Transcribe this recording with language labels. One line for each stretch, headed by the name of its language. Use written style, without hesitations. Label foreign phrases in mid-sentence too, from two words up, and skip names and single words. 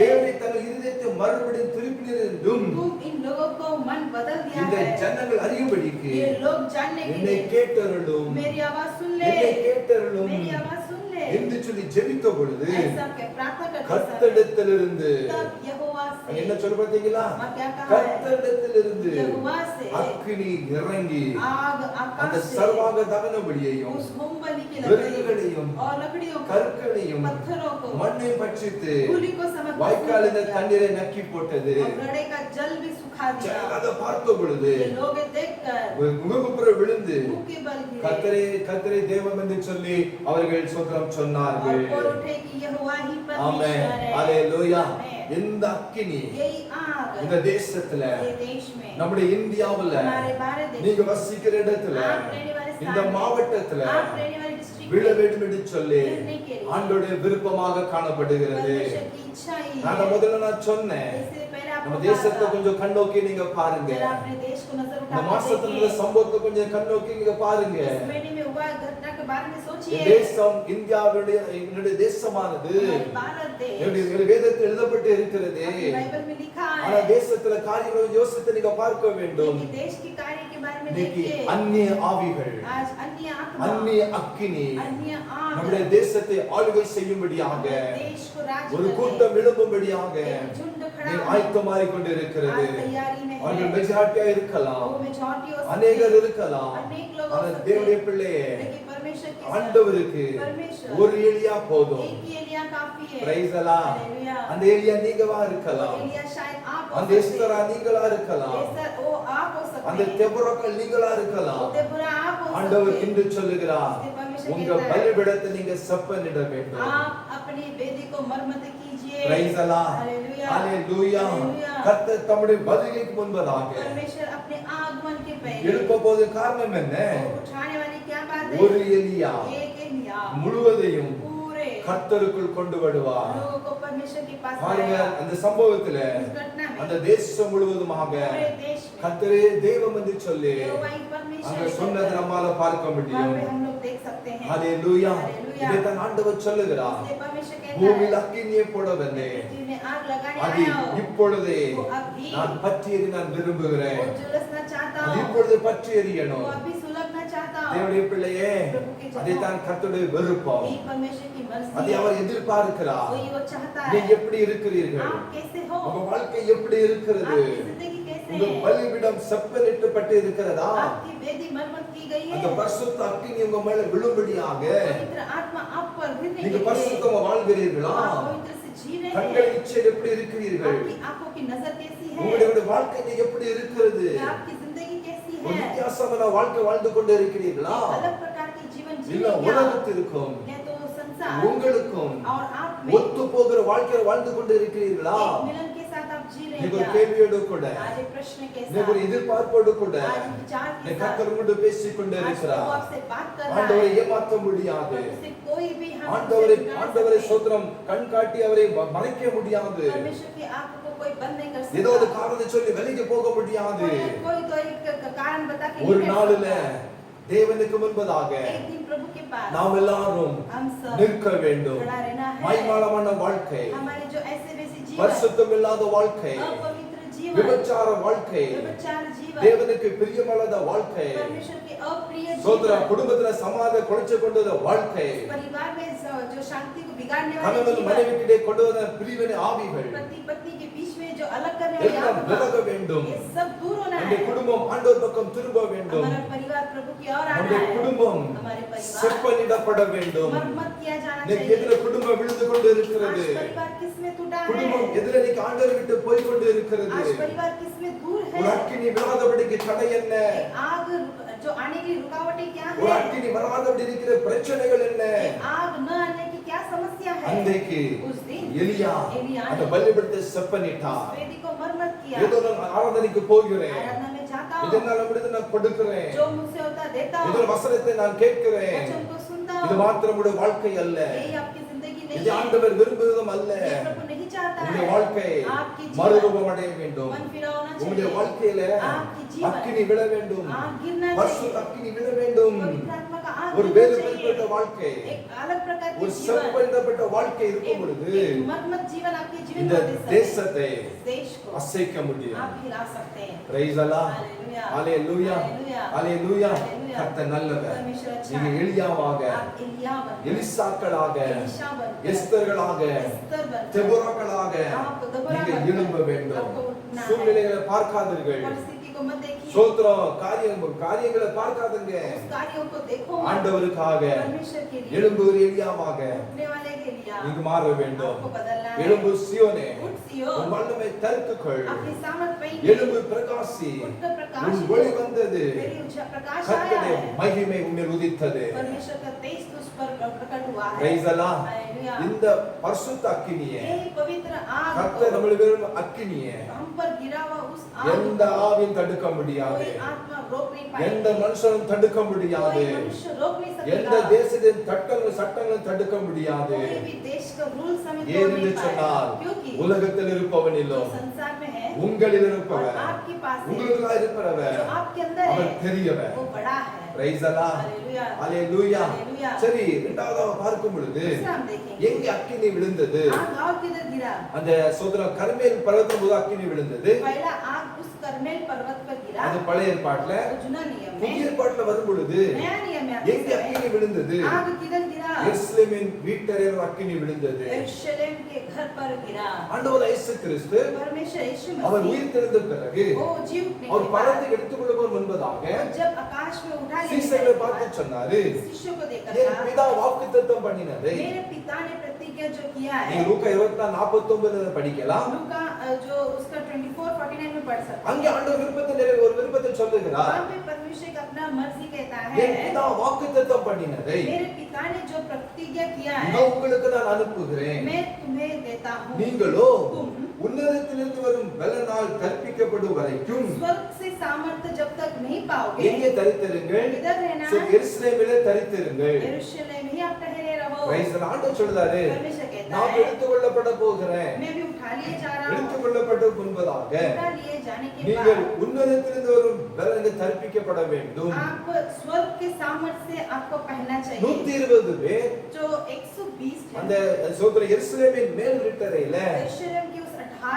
Tamil: தேவனை தன் இருதயத்தை மறுபடியும் திருப்பினீர் என்றும்
Hindi: तुम इन लोगों को मन बदल दिया
Tamil: இந்த
Hindi: है,
Tamil: ஜனங்கள் அறியும்படிக்கு
Hindi: ये लोग जानने के
Tamil: என்னை
Hindi: लिए
Tamil: கேட்டருளும்,
Hindi: मेरी आवाज सुन ले,
Tamil: என்னை கேட்டருளும்
Hindi: मेरी आवाज सुन ले,
Tamil: என்று சொல்லி ஜெபித்த பொழுது
Hindi: ऐसा के प्रार्थना करते समय
Tamil: கர்த்தரிடத்திலிருந்து
Hindi: तब यहोवा
Tamil: அங்க என்ன
Hindi: से,
Tamil: சொல்ல பார்த்தீங்களா?
Hindi: वहाँ क्या कहा है,
Tamil: கர்த்தரிடத்திலிருந்து
Hindi: यहोवा से
Tamil: அக்கினி இறங்கி
Hindi: आग
Tamil: அந்த
Hindi: आकाश से
Tamil: சர்வாக தகன பலியையும்
Hindi: उस होम बलि की
Tamil: விறகுகளையும்
Hindi: लकड़ी और लकड़ियों को,
Tamil: கற்களையும்
Hindi: पत्थरों को,
Tamil: மண்ணை பட்சித்து
Hindi: धूलि को समर्पित
Tamil: வாய்க்கால் இந்த
Hindi: किया,
Tamil: தண்ணீரை நக்கி போட்டது.
Hindi: और घड़े का जल भी सुखा दिया।
Tamil: ஜனங்கள் அதை பார்த்த பொழுது
Hindi: ये लोग देखकर
Tamil: முகங்குப்புற விழுந்து
Hindi: मुंह के बल गिरे
Tamil: கர்த்தரே கர்த்தரே தேவன் என்று சொல்லி அவர்கள் சோத்திரம் சொன்னார்கள்.
Hindi: और बोल उठे कि यहोवा ही
Tamil: ஆமென்.
Hindi: परमेश्वर है।
Tamil: ஹalleluya.
Hindi: आमेन।
Tamil: இந்த அக்கினி
Hindi: यही आग
Tamil: இந்த தேசத்துல
Hindi: ये देश में,
Tamil: நம்முடைய இந்தியாவுல
Hindi: हमारे भारत देश
Tamil: நீங்க
Hindi: में,
Tamil: வசிக்கிற இடத்துல
Hindi: आप रहने वाले स्थान
Tamil: இந்த
Hindi: में,
Tamil: மாவட்டத்துல
Hindi: आप रहने वाले डिस्ट्रिक्ट
Tamil: விழ
Hindi: में
Tamil: வேண்டும் என்று சொல்லி
Hindi: गिरने के लिए
Tamil: ஆண்டவருடைய விருப்பமாக காணப்படுகிறது.
Hindi: परमेश्वर की इच्छा ही
Tamil: நான்
Hindi: है।
Tamil: முதல்ல சொன்னேன்,
Hindi: इससे पहले
Tamil: நம்ம
Hindi: आपको
Tamil: தேசத்தை
Hindi: कहा
Tamil: கொஞ்சம் கண்ணோக்கி நீங்க
Hindi: था,
Tamil: பாருங்க.
Hindi: जरा अपने देश को नजर
Tamil: இந்த
Hindi: उठा
Tamil: மாசத்துல
Hindi: देखिए,
Tamil: சம்பவத்தை கொஞ்சம் கண்ணோக்கி நீங்க பாருங்க.
Hindi: इस महीने में हुआ हुआ घटना के बारे में सोचिए।
Tamil: தேசம் இந்தியாவுடைய என்னுடைய தேசமானது
Hindi: हमारे भारत देश
Tamil: என்னுடைய வேதத்தில் எழுதப்பட்டு இருக்கிறது.
Hindi: अपने बाइबल में लिखा
Tamil: ஆனா
Hindi: है।
Tamil: தேசத்துல காரியங்களை யோசித்து நீங்க பார்க்க வேண்டும்.
Hindi: लेकिन देश के कार्य के बारे में
Tamil: இன்னைக்கு
Hindi: देखिए।
Tamil: அந்நிய ஆவிகள்,
Hindi: आज अन्य आत्मा,
Tamil: அந்நிய அக்கினி
Hindi: अन्य आग
Tamil: நம்முடைய தேசத்தை ஆளுகை செய்யும்படியாக
Hindi: देश को राज
Tamil: ஒரு
Hindi: करने,
Tamil: கூட்டம் எழும்பும்படியாக
Hindi: एक झुंड खड़ा
Tamil: நீ
Hindi: होने,
Tamil: ஆயத்தமாகிக் கொண்டிருக்கிறது.
Hindi: आज तैयारी में
Tamil: அவர்கள்
Hindi: है।
Tamil: மெஜாரிட்டியா இருக்கலாம்,
Hindi: वो majority हो सकते
Tamil: அநேகர்
Hindi: हैं,
Tamil: இருக்கலாம்.
Hindi: अनेक लोग हो
Tamil: ஆனா
Hindi: सकते
Tamil: தேவனுடைய
Hindi: हैं,
Tamil: பிள்ளையே,
Hindi: लेकिन परमेश्वर के साथ
Tamil: ஆண்டவருக்கு
Hindi: परमेश्वर
Tamil: ஒரு எலியா போதும்.
Hindi: एक ही एलिया काफी है।
English: Praise Allah.
Hindi: हालेलुया।
Tamil: அந்த எலியா நீங்கவா இருக்கலாம்,
Hindi: एलिया शायद आप हो
Tamil: அந்த
Hindi: सकते
Tamil: எஸ்தரா
Hindi: हैं,
Tamil: நீங்களா இருக்கலாம்,
Hindi: एस्तर वो आप हो सकते
Tamil: அந்த
Hindi: हैं,
Tamil: தெபொராக்கள் நீங்களா இருக்கலாம்.
Hindi: वो देबोरा आप हो
Tamil: ஆண்டவர்
Hindi: सकते
Tamil: இன்று
Hindi: हैं।
Tamil: சொல்லுகிறார்,
Hindi: इसलिए परमेश्वर
Tamil: உங்க
Hindi: कहता है,
Tamil: பலிபீடத்தை நீங்க செப்பனிட வேண்டும்.
Hindi: आप अपनी वेदी को मरम्मत कीजिए।
English: Praise Allah.
Hindi: हालेलुया।
Tamil: ஹalleluya.
Hindi: हालेलुया।
Tamil: கர்த்தர் தம்முடைய வருகைக்கு முன்பதாக
Hindi: परमेश्वर अपने आगमन के पहले
Tamil: எழுப்ப போது காரணம் என்ன?
Hindi: वो उठाने वाली क्या बात है?
Tamil: ஒரு எலியா
Hindi: एक एलिया
Tamil: முழுவதையும்
Hindi: पूरे
Tamil: கர்த்தருக்குள் கொண்டு வருவார்.
Hindi: लोगों को परमेश्वर के पास
Tamil: பாருங்க,
Hindi: लाया।
Tamil: அந்த சம்பவத்துல
Hindi: इस घटना में
Tamil: அந்த தேசம் முழுவதுமாக
Hindi: पूरे देश में
Tamil: கர்த்தரே தெய்வம் என்று சொல்லி
Hindi: यहोवा ही परमेश्वर
Tamil: அங்க
Hindi: है।
Tamil: சொன்னதை நம்மால பார்க்க
Hindi: वहाँ
Tamil: முடியும்.
Hindi: पे हम लोग देख सकते हैं।
Tamil: ஹalleluya.
Hindi: हालेलुया।
Tamil: இதைத்தான் ஆண்டவர் சொல்லுகிறார்,
Hindi: इसलिए परमेश्वर कहता
Tamil: பூமியில்
Hindi: है,
Tamil: அக்கினியை போடவில்லை,
Hindi: पृथ्वी में आग लगाने
Tamil: அது
Hindi: आया हो,
Tamil: இப்பொழுதே
Hindi: वो अभी
Tamil: நான் பற்றி எரிய நான் விரும்புகிறேன்.
Hindi: वो झुलसना चाहता
Tamil: அது
Hindi: हो,
Tamil: இப்பொழுது பற்றி
Hindi: वो
Tamil: எரியணும்.
Hindi: अभी सुलगना चाहता हो।
Tamil: தேவனுடைய பிள்ளையே,
Hindi: प्रभु के जनों,
Tamil: அதைத்தான் கர்த்தருடைய விருப்பம்,
Hindi: यही परमेश्वर की
Tamil: அதை
Hindi: मर्जी
Tamil: அவர்
Hindi: है,
Tamil: எதிர்பார்க்கிறார்.
Hindi: वही वो चाहता है।
Tamil: நீங்க எப்படி இருக்கிறீர்கள்,
Hindi: आप कैसे हो,
Tamil: உங்க வாழ்க்கை எப்படி இருக்கிறது,
Hindi: आपकी जिंदगी कैसे
Tamil: உங்க
Hindi: है,
Tamil: பலிபீடம் செப்பனிடப்பட்டு இருக்கிறதா,
Hindi: आपकी वेदी मरम्मत की गई है,
Tamil: அந்த பரிசுத்த அக்கினி உங்க மேல விழும்படியாக
Hindi: पवित्र आत्मा आप पर गिरने के
Tamil: நீங்க
Hindi: लिए
Tamil: பரிசுத்தமா வாழ்கிறீர்களா,
Hindi: आप पवित्र से जी रहे
Tamil: கண்கள்
Hindi: हैं।
Tamil: இச்சையில் எப்படி இருக்கிறீர்கள்,
Hindi: आपकी आंखों की नजर कैसी है,
Tamil: உங்களுடைய வாழ்க்கை நீங்க எப்படி இருக்கிறது,
Hindi: आपकी जिंदगी कैसी
Tamil: ஒரு
Hindi: है,
Tamil: வித்தியாசமான வாழ்க்கை வாழ்ந்து கொண்டு இருக்கிறீர்களா,
Hindi: अलग प्रकार के जीवन जी
Tamil: இல்ல
Hindi: रहे हैं क्या?
Tamil: உலகத்திற்கும்
Hindi: या तो संसार
Tamil: உங்களுக்கும்
Hindi: और आप में
Tamil: ஒத்து போகிற வாழ்க்கையை வாழ்ந்து கொண்டு இருக்கிறீர்களா?
Hindi: एक मिलन के साथ आप जी रहे
Tamil: நீங்க
Hindi: हैं
Tamil: ஒரு
Hindi: क्या?
Tamil: கேள்வியோடு கூட,
Hindi: आज एक प्रश्न के
Tamil: நீங்க ஒரு
Hindi: साथ,
Tamil: எதிர்பார்ப்போடு கூட
Hindi: आज विचार
Tamil: நீ
Hindi: के साथ,
Tamil: கர்த்தர் கொண்டு பேசிக் கொண்டு
Hindi: आज प्रभु
Tamil: இருக்கிறார்.
Hindi: आपसे बात कर रहा
Tamil: ஆண்டவரை
Hindi: है।
Tamil: ஏமாற்ற முடியாது,
Hindi: उससे कोई भी हम
Tamil: ஆண்டவரை
Hindi: उसे बिगाड़
Tamil: ஆண்டவரை
Hindi: सकते।
Tamil: சோத்திரம் கண் காட்டி அவரை மறைக்க முடியாது,
Hindi: परमेश्वर की आंख को कोई बंद नहीं कर
Tamil: ஏதோ ஒரு
Hindi: सकता।
Tamil: காரணத்தை சொல்லி வெளியே போக முடியாது.
Hindi: कोई तो एक कारण बता के
Tamil: ஒரு
Hindi: नहीं
Tamil: நாளில
Hindi: कर सकता।
Tamil: தேவனுக்கு முன்பதாக
Hindi: एक दिन प्रभु के पास
Tamil: நாம் எல்லாரும்
Hindi: हम सब
Tamil: நிற்க வேண்டும்.
Hindi: खड़ा रहना है।
Tamil: மைமாளமான வாழ்க்கை,
Hindi: हमारे जो ऐसे वैसे जीवन,
Tamil: பரிசுத்தம் இல்லாத வாழ்க்கை,
Hindi: अपवित्र जीवन,
Tamil: விபச்சார வாழ்க்கை,
Hindi: व्यभिचार जीवन,
Tamil: தேவனுக்கு பிரியமில்லாத வாழ்க்கை,
Hindi: परमेश्वर के अप्रिय
Tamil: சோதர
Hindi: जीवन,
Tamil: குடும்பத்துல சமாதான குலைச்சு கொண்டத வாழ்க்கை,
Hindi: परिवार में जो शांति को बिगाड़ने वाले
Tamil: கணவன்
Hindi: जीवन,
Tamil: மனைவிக்கிடையே கொண்டு வந்த பிரிவினை ஆவிகள்
Hindi: पति पत्नी के बीच में जो अलग करने वाली
Tamil: எல்லாம்
Hindi: आत्मा,
Tamil: விலக வேண்டும்.
Hindi: ये सब दूर होना
Tamil: நம்முடைய
Hindi: है।
Tamil: குடும்பம் ஆண்டவர் பக்கம் திரும்ப வேண்டும்.
Hindi: हमारा परिवार प्रभु की ओर आना
Tamil: நம்முடைய
Hindi: है।
Tamil: குடும்பம்
Hindi: हमारे परिवार
Tamil: செப்பனிடப்பட வேண்டும்.
Hindi: मरम्मत किया जाना
Tamil: இன்னைக்கு
Hindi: चाहिए।
Tamil: எதிர குடும்பம் விழுந்து கொண்டு இருக்கிறது,
Hindi: आज परिवार किस में टूटा है?
Tamil: குடும்பம் எதிர இன்னைக்கு ஆண்டவர் விட்டு போய் கொண்டு இருக்கிறது.
Hindi: आज परिवार किस में दूर है?
Tamil: ஒரு அக்கினி விழாதபடிக்கு தடை என்ன,
Hindi: आग जो आने की रुकावटें क्या
Tamil: ஒரு
Hindi: है?
Tamil: அக்கினி வராதபடி இருக்கிற பிரச்சனைகள் என்ன,
Hindi: आग न आने की क्या समस्या है?
Tamil: அன்றைக்கு
Hindi: उस दिन
Tamil: எலியா
Hindi: एलिया
Tamil: அந்த
Hindi: ने
Tamil: பலிபீடத்தை செப்பனிட்டார்.
Hindi: वेदी को मरम्मत किया।
Tamil: ஏதோ நான் ஆராதனைக்கு போகிறேன்,
Hindi: आराधना में जाता हूँ,
Tamil: இதனால முடிந்து நான் கொடுக்கிறேன்,
Hindi: जो मुझसे होता देता
Tamil: இதன்
Hindi: हूँ,
Tamil: வசனத்தை நான் கேட்கிறேன்.
Hindi: वचन को सुनता
Tamil: இது
Hindi: हूँ।
Tamil: மாத்திரம் உடைய வாழ்க்கை அல்ல,
Hindi: यही आपकी जिंदगी
Tamil: இது
Hindi: नहीं है।
Tamil: ஆண்டவர் விரும்புவதும் அல்ல.
Hindi: ये प्रभु नहीं चाहता
Tamil: உங்களுடைய
Hindi: है।
Tamil: வாழ்க்கை
Hindi: आपकी जीवन
Tamil: மறுரூபம் அடைய வேண்டும்.
Hindi: मन फिरा होना
Tamil: உங்களுடைய
Hindi: चाहिए।
Tamil: வாழ்க்கையில
Hindi: आपकी जीवन
Tamil: அக்கினி விழ வேண்டும்,
Hindi: आग गिरना
Tamil: பரிசுத்த
Hindi: चाहिए।
Tamil: அக்கினி விழ வேண்டும்.
Hindi: पवित्र आत्मा का आग
Tamil: ஒரு
Hindi: गिरना
Tamil: வேறுபட்ட
Hindi: चाहिए।
Tamil: வாழ்க்கை,
Hindi: एक अलग प्रकार की
Tamil: ஒரு
Hindi: जीवन,
Tamil: செப்பனிடப்பட்ட வாழ்க்கை இருக்கும் பொழுது
Hindi: एक मरम्मत जीवन आपके जीवन
Tamil: இந்த
Hindi: में दे सकते हैं।
Tamil: தேசத்தை
Hindi: इस देश को
Tamil: அசைக்க முடியும்.
Hindi: आप हिला सकते हैं।
English: Praise Allah.
Hindi: हालेलुया।
Tamil: ஹalleluya.
Hindi: हालेलुया।
Tamil: ஹalleluya.
Hindi: हालेलुया।
Tamil: கர்த்தர் நல்லவர்.
Hindi: परमेश्वर अच्छा
Tamil: நீங்க
Hindi: है।
Tamil: எலியாவாக,
Hindi: आप एलिया बनकर,
Tamil: எலிசாக்களாக,
Hindi: एलीशा बनकर,
Tamil: எஸ்தர்களாக,
Hindi: एस्तर बनकर,
Tamil: தெபோராக்களாக
Hindi: आप देबोरा
Tamil: நீங்க
Hindi: बनकर
Tamil: எழும்ப வேண்டும்.
Hindi: आपको उठना है।
Tamil: சூழ்நிலைகளை பார்க்காதீர்கள்,
Hindi: परिस्थिति को मत देखिए,
Tamil: சோத்திரம் காரியங்களை பார்க்காதீங்க.
Hindi: उस कार्यों को देखो मत।
Tamil: ஆண்டவருக்காக
Hindi: परमेश्वर के लिए
Tamil: எழும்புகிற எலியாவாக
Hindi: उठने वाले के लिए
Tamil: நீங்க மாற வேண்டும்.
Hindi: आपको बदलना है।
Tamil: எழும்பு சியோனே,
Hindi: उठ सियोन,
Tamil: உன் வல்லமை தரித்துக்கொள்.
Hindi: अपनी सामर्थ पहने,
Tamil: எழும்பு பிரகாசி,
Hindi: उठकर प्रकाश
Tamil: உன்
Hindi: हो।
Tamil: ஒளி வந்தது,
Hindi: तेरी प्रकाश आया
Tamil: கர்த்தருடைய
Hindi: है।
Tamil: மகிமை உன்னில் உதித்தது.
Hindi: परमेश्वर का तेज तुझ पर प्रकट हुआ है।
English: Praise the Lord.
Hindi: हालेलुया।
Tamil: இந்த பரிசுத்த அக்கினியே,
Hindi: यही पवित्र आग
Tamil: கர்த்தர்
Hindi: को
Tamil: நம்முடைய விரும்பும் அக்கினியே
Hindi: हम पर गिरा हुआ उस आग
Tamil: எந்த
Hindi: को
Tamil: ஆவியும் தடுக்க முடியாது,
Hindi: कोई आत्मा रोक नहीं
Tamil: எந்த
Hindi: पाएगी,
Tamil: மனுஷனும் தடுக்க முடியாது,
Hindi: कोई मनुष्य रोक नहीं
Tamil: எந்த
Hindi: सकेगा,
Tamil: தேசத்தின் சட்டங்களும் தடுக்க முடியாது.
Hindi: कोई भी देश का रूल समेत तोड़
Tamil: ஏனென்று
Hindi: नहीं
Tamil: சொன்னால்
Hindi: पाएगा, क्योंकि
Tamil: உலகத்தில் இருப்பவனிலும்
Hindi: जो संसार में है
Tamil: உங்களில்
Hindi: और
Tamil: இருப்பவர்,
Hindi: आपके पास है,
Tamil: உங்களுக்குள்ள இருப்பவர்
Hindi: जो आपके अंदर है,
Tamil: அவர் பெரியவர்.
Hindi: वो बड़ा है।
English: Praise the Lord.
Hindi: हालेलुया,
English: Hallelujah.
Hindi: हालेलुया।
Tamil: சரி, இரண்டாவதாக பார்க்கும் பொழுது
Hindi: दूसरा हम देखेंगे,
Tamil: எங்க அக்கினி விழுந்தது?
Hindi: आग और किधर गिरा?
Tamil: அந்த சோதரம் கர்மேல் பர்வதம் போது அக்கினி விழுந்தது.
Hindi: पहला आग उस कर्मेल पर्वत पर गिरा,
Tamil: அது பழைய ஏற்பாட்டுல.
Hindi: वो जुना नियम
Tamil: புதிய
Hindi: में।
Tamil: ஏற்பாட்டுல வரும் பொழுது
Hindi: नया नियम में
Tamil: எங்க அக்கினி விழுந்தது?
Hindi: आग किधर गिरा?
Tamil: எருசலேமின் வீட்டறையில் அக்கினி விழுந்தது.
Hindi: यरूशलेम के घर पर गिरा।
Tamil: ஆண்டவர் இயேசு கிறிஸ்து
Hindi: परमेश्वर यीशु
Tamil: அவர்
Hindi: मसीह
Tamil: உயிர் தெழுந்த பிறகு
Hindi: वो जी उठने
Tamil: அவர்
Hindi: के बाद
Tamil: பரத்தை எடுத்துக்கொள்ளும் முன்பதாக
Hindi: जब आकाश में उठा लेने
Tamil: சீசர்களை
Hindi: के
Tamil: பார்த்து
Hindi: बाद
Tamil: சொன்னாரு,
Hindi: शिष्यों को देखा
Tamil: என்
Hindi: था,
Tamil: பிதா வாக்குத்தத்தம் பண்ணினதை
Hindi: मेरे पिता ने प्रतिज्ञा जो किया
Tamil: நீங்க
Hindi: है,
Tamil: லூக்கா 24:49 படிக்கலாம்.
Hindi: लूका जो उसका 24:49 में पढ़ सकते
Tamil: அங்கே
Hindi: हैं।
Tamil: ஆண்டவர் விருப்பத்தை ஒரு விருப்பத்தை சொல்லுகிறார்.
Hindi: वहाँ पे परमेश्वर का अपना मर्जी कहता
Tamil: என்
Hindi: है,
Tamil: பிதா வாக்குத்தத்தம் பண்ணினதை
Hindi: मेरे पिता ने जो प्रतिज्ञा किया
Tamil: இதோ
Hindi: है,
Tamil: உங்களுக்கு நான் அனுப்புகிறேன்.
Hindi: मैं तुम्हें देता हूँ।
Tamil: நீங்களோ
Hindi: तुम
Tamil: உன்னதத்திலிருந்து வரும் பலனால் கற்பிக்கப்படும் வரைக்கும்
Hindi: स्वर्ग से सामर्थ्य जब तक नहीं पाओगे,
Tamil: எங்கே தரித்திருங்கள்?
Hindi: इधर रहना
Tamil: சோ,
Hindi: है,
Tamil: எருசலேமிலே தரித்திருங்கள்.
Hindi: यरूशलेम ही आप ठहरे रहो।
English: Praise the Lord.
Tamil: ஆண்டவர் சொல்றாரு,
Hindi: परमेश्वर कहता
Tamil: நான்
Hindi: है,
Tamil: எடுத்துக்கொள்ளப்பட போகிறேன்.
Hindi: मैं भी उठा लिए जा रहा हूँ।
Tamil: எடுத்துக்கொள்ளப்பட்ட முன்பதாக
Hindi: उठा लिए जाने के
Tamil: நீங்கள்
Hindi: बाद
Tamil: உன்னதத்திலிருந்து வரும் பலனுக்கு தரிப்பிக்கப்பட வேண்டும்.
Hindi: आप स्वर्ग के सामर्थ्य से आपको पहनना चाहिए।
Tamil: 120 பேர்
Hindi: जो 120
Tamil: அந்த சோதர எருசலேமின் மேல் வீட்டறையில
Hindi: यरूशलेम की उस अठारी